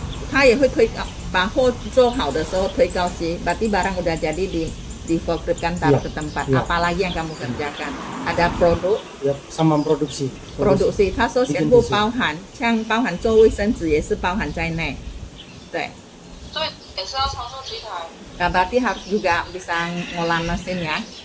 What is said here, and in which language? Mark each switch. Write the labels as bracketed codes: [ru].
[zh] 他也会推高，把货做好的时候推高机， [id] berarti barang udah jadi difokuskan taruh ke tempat. Apalagi yang kamu kerjakan? Ada produk？ sama produksi。 [zh] produksi，他说全部包含，像包含做卫生纸也是包含在内。对。所以也是要操作机台。 [id] berarti harus juga bisa ngolah mesin ya？